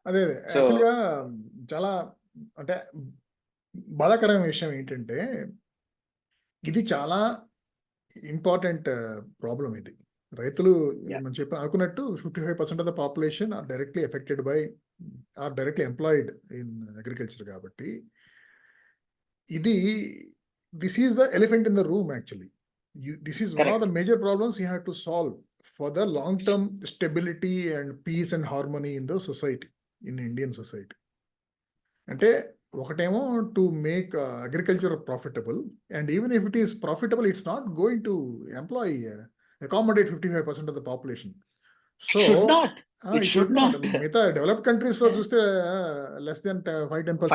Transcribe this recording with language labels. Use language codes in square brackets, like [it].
[te] అదే యాక్చువల్గా చాలా అంటే బాధాకరమైన విషయం ఏంటంటే ఇది చాలా ఇంపార్టెంట్ ప్రాబ్లం. ఇది రైతులు మనం చెప్పి అనుకున్నట్టు [en] 55% of the population are directly affected by or directly employed in agriculture. [te] కాబట్టి ఇది [en] This is the elephant in the room actually. This is one of the major problems you have to solve for the long-term stability and peace and harmony in the society, in Indian society. [te] అంటే ఒకటేమో [en] To make agriculture profitable, and even if it is profitable it's not going to employ accommodate 55% of the population. So It should not. It it should should నాట్. not. [te] మిగతా developed countries లో చూస్తే [en] less than [te] 5-10%